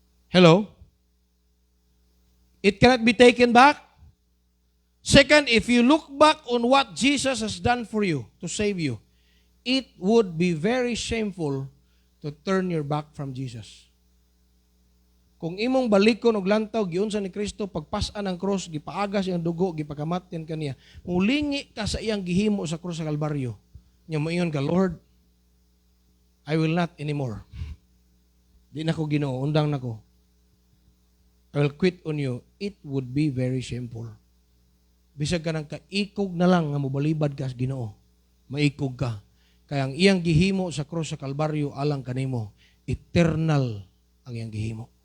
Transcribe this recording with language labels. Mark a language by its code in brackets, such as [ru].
[en] Hello? It cannot be taken back. Second, if you look back on what Jesus has done for you to save you, it would be very shameful to turn your back from Jesus. [ceb] Kung imong balikon og lantaw giunsa ni Kristo, pagpas-an ang cross, gipaagas iyang dugo, gipakamatyan kaniya, mulingi ka sa iyang gihimo sa cross sa Kalbaryo. Nya moingon ka, [en] Lord, I will not anymore. [ceb] Di na ko Ginoo, undang na ko. [en] I will quit on you. It would be very shameful. [ceb] Bisag ka ng kaikog na lang nga mobalibad ka sa Ginoo. Maikog ka. Kaya ang iyang gihimo sa cross sa Kalbaryo alang kanimo, eternal ang iyang gihimo.